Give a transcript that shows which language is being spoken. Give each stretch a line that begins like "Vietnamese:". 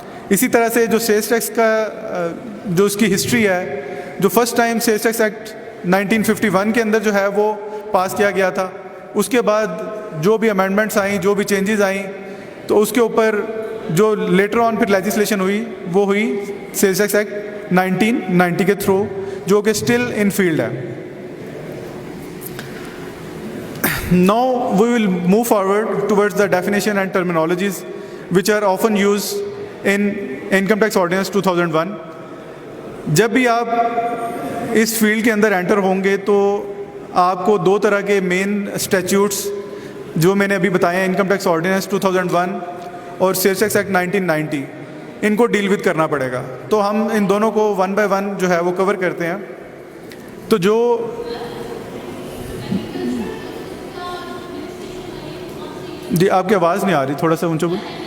Urdu: اسی طرح سے جو سیلز ٹیکس کا جو اس کی ہسٹری ہے, جو first time sales tax act 1951 کے اندر جو ہے وہ پاس کیا گیا تھا, اس کے بعد جو بھی امینڈمنٹس آئیں, جو بھی چینجز آئیں, تو اس کے اوپر جو لیٹر آن پھر لیجسلیشن ہوئی وہ ہوئی سیلز ٹیکس ایکٹ 1990 کے تھرو, جو کہ اسٹل ان فیلڈ ہے.
English: Now we will move forward towards the definition and terminologies which are often used in Income Tax Ordinance 2001.
Urdu: جب بھی آپ اس فیلڈ کے اندر انٹر ہوں گے تو آپ کو دو طرح کے مین اسٹیچیوٹس جو میں نے ابھی بتائے ہیں، انکم ٹیکس آرڈیننس 2001 اور سیلز ٹیکس ایکٹ 1990، ان کو ڈیل وتھ کرنا پڑے گا. تو ہم ان دونوں کو ون بائی ون جو ہے وہ کور کرتے ہیں. تو جو جی آپ کی آواز نہیں آ رہی، تھوڑا سا اونچا بول.